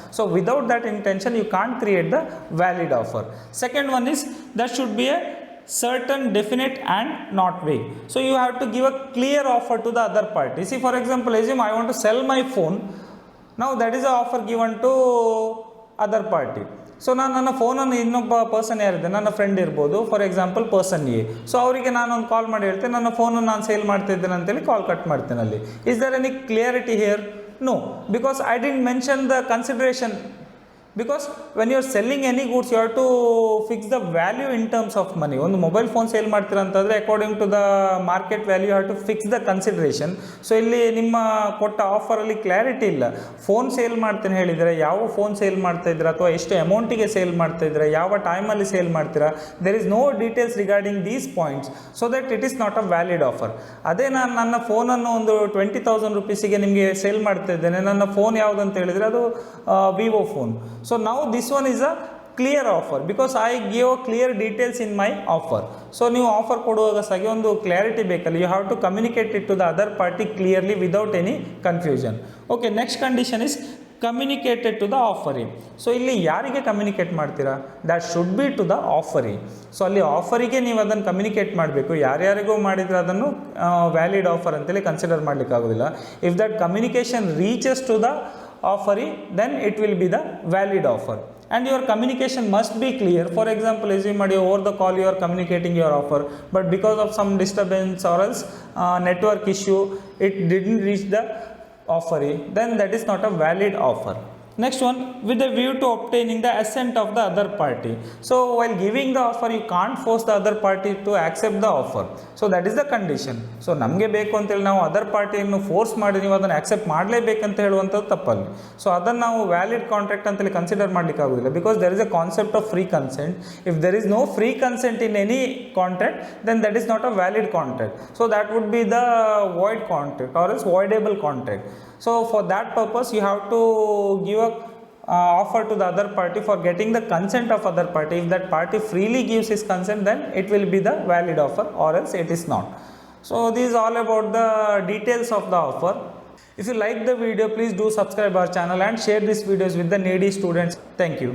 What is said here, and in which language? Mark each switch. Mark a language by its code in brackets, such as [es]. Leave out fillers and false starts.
[en] So without that intention, you can't create the valid offer. Second one is that should be a certain, definite and not vague. So you have to give a clear offer to the other party. See, for example, assume I want to sell my phone. Now that is the offer given to other party. [kn] So ನಾನು ನನ್ನ ಫೋನನ್ನು ಇನ್ನೊಬ್ಬ person ಯಾರಿದೆ, ನನ್ನ friend ಇರ್ಬೋದು, for example person A. So ಅವರಿಗೆ ನಾನೊಂದು ಕಾಲ್ ಮಾಡಿ ಹೇಳ್ತೇನೆ, ನನ್ನ ಫೋನನ್ನು ನಾನು ಸೇಲ್ ಮಾಡ್ತಿದ್ದೇನೆ ಅಂತೇಳಿ ಕಾಲ್ ಕಟ್ ಮಾಡ್ತೇನೆ. [en] ಅಲ್ಲಿ is there any clarity here? No, because I didn't mention the consideration. Because when you are selling any goods, you have to fix the value in terms of money. [kn] ಒಂದು mobile phone sale ಮಾಡ್ತೀರಾ ಅಂತಂದರೆ [en] According to the market value have to fix the consideration. [kn] So ಇಲ್ಲಿ ನಿಮ್ಮ ಕೊಟ್ಟ ಆಫರಲ್ಲಿ clarity ಇಲ್ಲ. Phone sale ಮಾಡ್ತೇನೆ ಹೇಳಿದರೆ ಯಾವ ಫೋನ್ ಸೇಲ್ ಮಾಡ್ತಾ ಇದ್ದೀರಾ, ಅಥವಾ ಎಷ್ಟು ಅಮೌಂಟಿಗೆ ಸೇಲ್ ಮಾಡ್ತಾ ಇದ್ದೀರಾ, ಯಾವ ಟೈಮಲ್ಲಿ ಸೇಲ್ ಮಾಡ್ತೀರಾ, [en] There is no details regarding these points, so that it is not a valid offer. [kn] ಅದೇ ನಾನು ನನ್ನ ಫೋನನ್ನು ಒಂದು 20,000 rupees ನಿಮಗೆ ಸೇಲ್ ಮಾಡ್ತಾ ಇದ್ದೇನೆ, ನನ್ನ ಫೋನ್ ಯಾವುದು ಅಂತ ಹೇಳಿದರೆ ಅದು Vivo phone. [en] So now this one is a clear offer because I give clear details in my offer. So [kn] ನೀವು ಆಫರ್ ಕೊಡುವಾಗ ಸಹ ಒಂದು ಕ್ಲಾರಿಟಿ ಬೇಕಲ್ಲ, [en] You have to communicate it to the other party clearly without any confusion. Okay, next condition is communicated to the offeree. [kn] So ಇಲ್ಲಿ ಯಾರಿಗೆ communicate ಮಾಡ್ತೀರಾ? [en] That should be to the offeree. [kn] So ಅಲ್ಲಿ ಆಫರಿಗೆ ನೀವು ಅದನ್ನು ಕಮ್ಯುನಿಕೇಟ್ ಮಾಡಬೇಕು. ಯಾರ್ಯಾರಿಗೂ ಮಾಡಿದರೆ ಅದನ್ನು ವ್ಯಾಲಿಡ್ ಆಫರ್ ಅಂತೇಳಿ consider ಮಾಡಲಿಕ್ಕಾಗೋದಿಲ್ಲ. [en] If that communication reaches to the offer, then it will be the valid offer. And your communication must be clear. For example, assume over the call you are communicating your offer, but because of some disturbance or else network issue, it didn't reach the offer, then that is not a valid offer. Next one, with a view to obtaining the assent of the other party. So while giving the offer, you can't force the other party to accept the offer. So that is the condition. [kn] So ನಮಗೆ ಬೇಕು ಅಂತೇಳಿ ನಾವು other ಪಾರ್ಟಿಯನ್ನು force ಮಾಡಿ ನೀವು ಅದನ್ನು accept ಮಾಡಲೇಬೇಕಂತ ಹೇಳುವಂಥದ್ದು ತಪ್ಪಲ್ಲಿ. So ಅದನ್ನು ನಾವು ವ್ಯಾಲಿಡ್ ಕಾಂಟ್ರಾಕ್ಟ್ ಅಂತೇಳಿ ಕನ್ಸಿಡರ್ ಮಾಡಲಿಕ್ಕೆ ಆಗೋದಿಲ್ಲ, [en] Because there is a concept of free consent. If there is no free consent in any contract, then that is not a valid contract. So that would be the void contract or else voidable contract. So for that purpose, you have to give a offer to the other party for getting the consent of other party. If that party freely gives his consent, then it will be the valid offer, or else it is not. So this is all about the details of the offer. If you like the video, please do subscribe our channel and share these videos with the needy students. Thank you.